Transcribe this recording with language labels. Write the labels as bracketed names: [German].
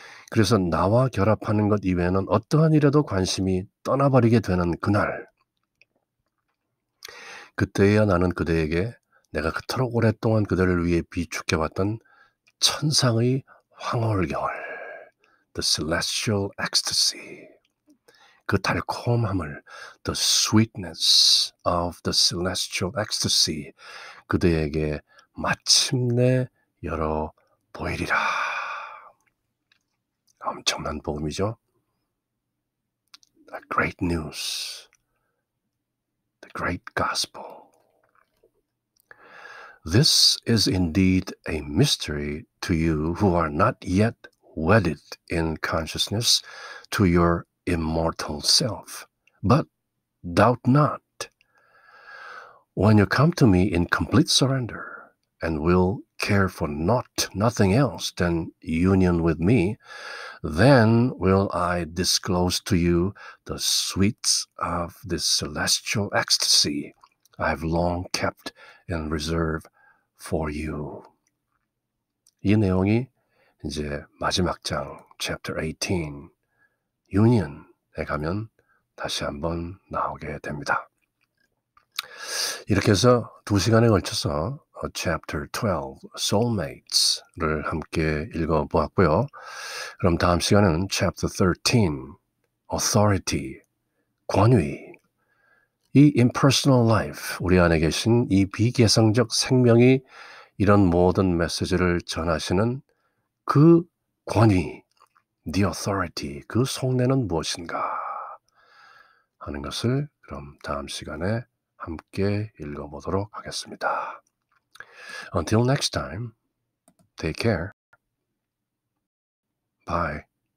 [Korean] 그래서 나와 결합하는 것 이외에는 어떠한 일에도 관심이 떠나버리게 되는 그날, 그때야 나는 그대에게 내가 그토록 오랫동안 그대를 위해 비축해왔던 천상의 황홀경을, [English] the celestial ecstasy, [Korean] 그 달콤함을, [English] the sweetness of the celestial ecstasy, [Korean] 그대에게 마침내 열어 보이리라. 엄청난 복음이죠. [English] The great news, the great gospel. This is indeed a mystery to you who are not yet wedded in consciousness to your immortal self. But doubt not. When you come to me in complete surrender and will care for nothing else than union with me, then will I disclose to you the sweets of this celestial ecstasy I have long kept in reserve for you. [Korean] 이 내용이 이제 마지막 장, chapter 18, union에 가면 다시 한번 나오게 됩니다. 이렇게 해서 2시간에 걸쳐서 chapter 12, soulmates를 함께 읽어보았고요. 그럼 다음 시간에는 chapter 13, authority, 권위, 이 impersonal life, 우리 안에 계신 이 비계상적 생명이 이런 모든 메시지를 전하시는 그 권위, [English] the authority, [Korean] 그 속내는 무엇인가 하는 것을 그럼 다음 시간에 함께 읽어보도록 하겠습니다. [English] Until next time, take care. Bye.